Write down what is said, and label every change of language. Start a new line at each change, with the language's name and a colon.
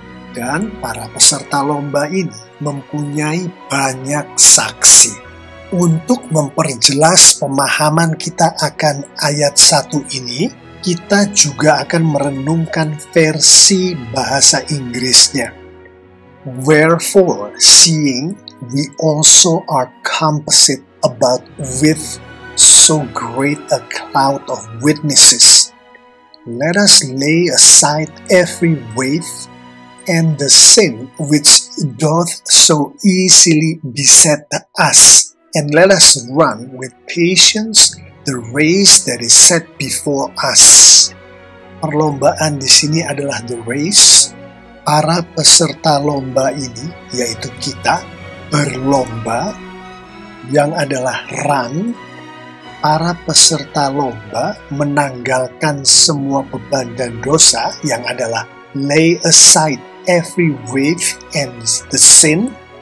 Indonesian: Dan para peserta lomba ini mempunyai banyak saksi. Untuk memperjelas pemahaman kita akan ayat 1 ini, kita juga akan merenungkan versi bahasa Inggrisnya.
English: Wherefore, seeing we also are compassed about with so great a cloud of witnesses, let us lay aside every weight and the sin which doth so easily beset us, and let us run with patience the race that is set before us.
Indonesian: Perlombaan di sini adalah the race. Para peserta lomba ini, yaitu kita, berlomba, yang adalah run. Para peserta lomba menanggalkan semua beban dan dosa, yang adalah
English: lay aside every weight and the sin.